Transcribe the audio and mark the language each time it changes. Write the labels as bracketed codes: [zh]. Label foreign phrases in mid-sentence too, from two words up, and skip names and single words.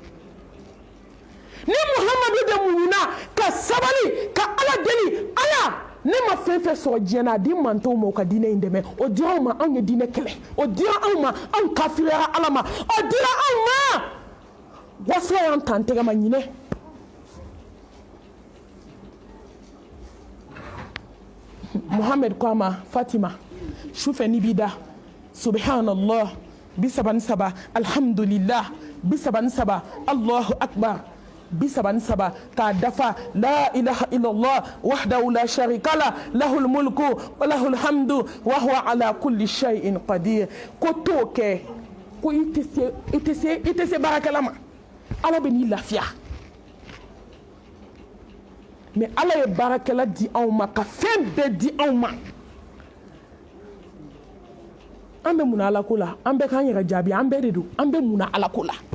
[bm] ni Muhamadu de muɲuna ka sabali ka ala deli ala ne ma fɛn fɛn sɔrɔ diɲɛ na a di mantonw ma o ka diinɛ in dɛmɛ o dira anw ma anw ye diinɛ kɛlɛ o dira anw ma anw kafiriyara ala ma o dira anw ma wasila y'an ta an tɛgɛ ma ɲinɛ Muhamɛd ko a ma Fatima sufɛ n'i b'i da [ar] سبحان الله 33 الحمد لله 33 الله أكبر 33 [bm] k'a dafa la [ar] إله إلا الله وحده لا شريك لا له الملك وله الحمد وهو على كل شيء قدير [bm] ko t'o kɛ ko i tɛ se baarakɛla ma ala bɛ n'i lafiya mais ala ye baarakɛla di anw ma ka fɛn bɛɛ di anw ma an bɛ mun na ala ko la an bɛɛ k'an yɛrɛ jaabi an bɛɛ de don an bɛ mun na ala ko la